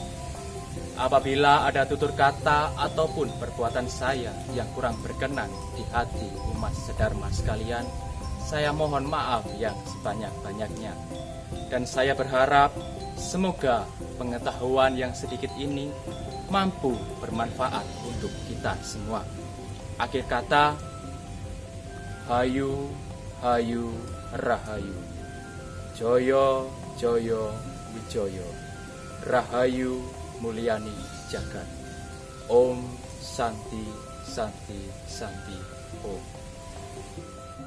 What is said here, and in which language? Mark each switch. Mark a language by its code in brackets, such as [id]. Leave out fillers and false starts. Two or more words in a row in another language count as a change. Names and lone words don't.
[id] Apabila ada tutur kata ataupun perbuatan saya yang kurang berkenan di hati umat sedharma sekalian, saya mohon maaf yang sebanyak-banyaknya. Dan saya berharap semoga pengetahuan yang sedikit ini mampu bermanfaat untuk kita semua. Akhir kata, [jv] Hayu, Hayu, Rahayu, Joyo, Joyo, Wijoyo, Rahayu, Mulyani Jagat. [sa] Om Santi, Santi, Santi, Om.